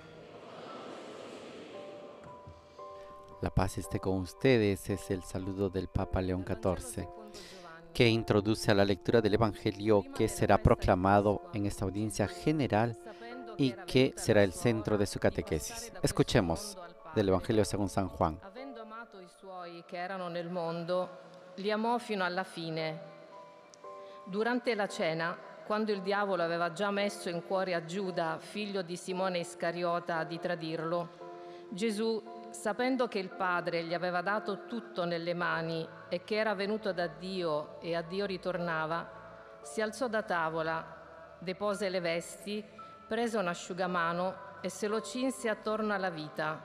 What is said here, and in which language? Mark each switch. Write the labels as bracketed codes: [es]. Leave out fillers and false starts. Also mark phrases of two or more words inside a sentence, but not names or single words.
[es] La paz esté con ustedes, es el saludo del Papa León XIV, que introduce a la lectura del Evangelio que será proclamado en esta audiencia general y que será el centro de su catequesis. Escuchemos del Evangelio según San Juan. [it] Avendo amato i suoi che erano nel mondo, li amò fino alla fine. Durante la cena, quando il diavolo aveva già messo in cuore a Giuda, figlio di Simone Iscariota, di tradirlo, Gesù, sapendo che il Padre gli aveva dato tutto nelle mani e che era venuto da Dio e a Dio ritornava, si alzò da tavola, depose le vesti, prese un asciugamano e se lo cinse attorno alla vita.